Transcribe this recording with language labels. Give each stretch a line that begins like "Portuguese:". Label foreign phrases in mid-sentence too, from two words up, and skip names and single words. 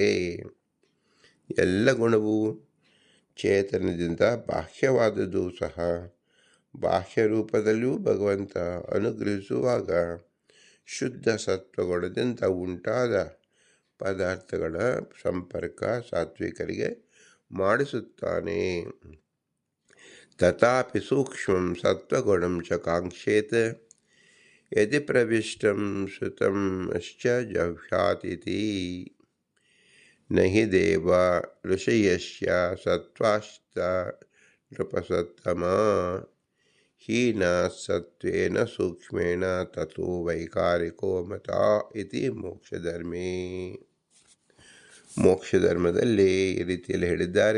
Kannada: ಎಲ್ಲ ಗುಣವು ಚೇತನದಿಂದ ಬಾಹ್ಯವಾದದ್ದು ಸಹ ಬಾಹ್ಯ ರೂಪದಲ್ಲಿಯೂ ಭಗವಂತ ಅನುಗ್ರಹಿಸುವಾಗ ಶುದ್ಧ ಸತ್ವಗುಣದಿಂದ ಉಂಟಾದ ಪದಾರ್ಥಗಳ ಸಂಪರ್ಕ ಸಾತ್ವಿಕರಿಗೆ ಮಾಡಿಸುತ್ತಾನೆ.
Sanskrit: ತಥಾಪಿ ಸೂಕ್ಷ್ಮಂ ಸತ್ವಗುಣಂ ಚ ಕಾಂಕ್ಷೇತ್ ಯದಿ ಪ್ರವಿಷ್ಟಂ ಶ್ರುತಂ ಶ್ಚ ಜಹ್ಯಾತಿಥಿ ನ ಹಿ ದೇವ ಋಷಯಸ್ಯ ಸತ್ವಾಶ್ಚ ನೃಪಸತ್ತಮ ಹೀನ ಸತ್ವೇನ ಸೂಕ್ಷ್ಮೇಣ ತಥೋ ವೈಕಾರಿಕೋ ಮತ ಇತಿ ಮೋಕ್ಷಧರ್ಮೇ.
Kannada: ಮೋಕ್ಷಧರ್ಮದಲ್ಲಿ ಈ ರೀತಿಯಲ್ಲಿ ಹೇಳಿದ್ದಾರೆ.